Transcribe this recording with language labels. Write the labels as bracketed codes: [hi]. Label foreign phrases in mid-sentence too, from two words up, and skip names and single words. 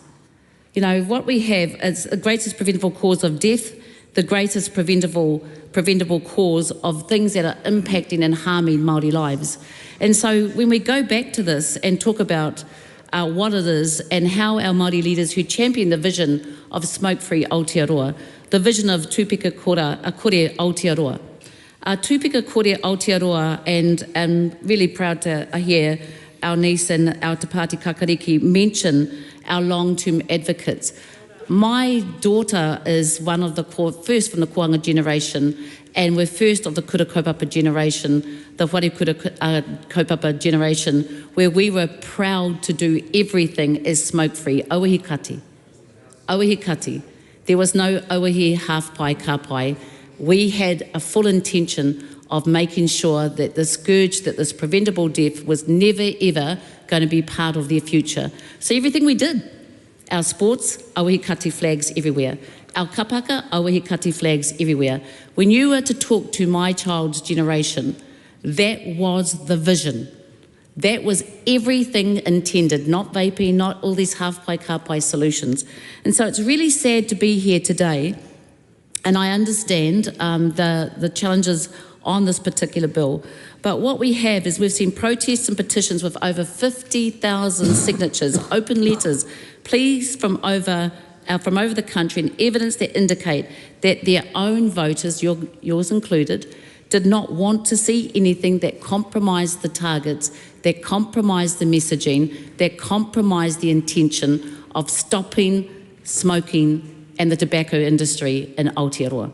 [en] You know, what we have is the greatest preventable cause of death, the greatest preventable cause of things that are impacting and harming Māori lives. And so when we go back to this and talk about what it is and how our Māori leaders who champion the vision of smoke-free Aotearoa, the vision of [mi] tūpika kore Aotearoa. Tūpika kore Aotearoa, [en] and I'm really proud to hear our niece and our Te Pāti Kakariki mention our long-term advocates. My daughter is one of the first from the Koanga generation, and we're first of the [mi] kura kaupapa [en] generation, the [mi] whare kura kaupapa [en] generation, where we were proud to do everything as smoke-free, [mi] auahi kati. Auahi kati. [en] There was no auahi half pai [mi] ka pai. [en] We had a full intention of making sure that the scourge, that this preventable death was never ever going to be part of their future. So everything we did, our sports, [mi] auahi kati [en] flags everywhere. Our kapaka, [mi] auahi kati [en] flags everywhere. When you were to talk to my child's generation, that was the vision. That was everything intended, not vaping, not all these half-pai, [mi] ka-pai [en] solutions. And so it's really sad to be here today, and I understand the challenges on this particular bill. But what we have is we've seen protests and petitions with over 50,000 signatures, open letters, pleas from over the country, and evidence that indicate that their own voters, yours included, did not want to see anything that compromised the targets, that compromised the messaging, that compromised the intention of stopping smoking and the tobacco industry in Aotearoa.